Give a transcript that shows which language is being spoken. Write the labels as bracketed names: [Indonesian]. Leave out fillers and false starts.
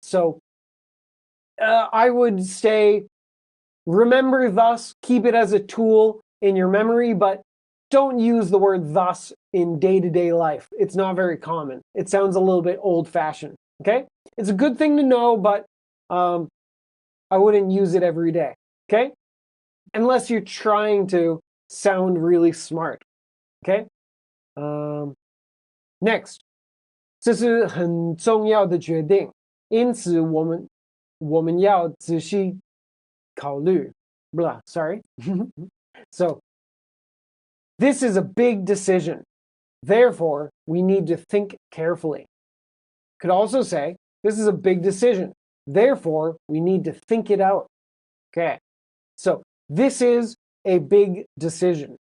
[English] So I would say, remember thus, keep it as a tool in your memory, but don't use the word thus in day-to-day life. It's not very common. It sounds a little bit old-fashioned, okay? It's a good thing to know, but I wouldn't use it every day, okay? Unless you're trying to sound really smart, okay? Next, [Chinese] 这是很重要的决定，因此我们要仔细考虑。 [English] Blah, sorry. So, this is a big decision. Therefore, we need to think carefully. Could also say, this is a big decision. Therefore, we need to think it out. Okay. So, this is a big decision.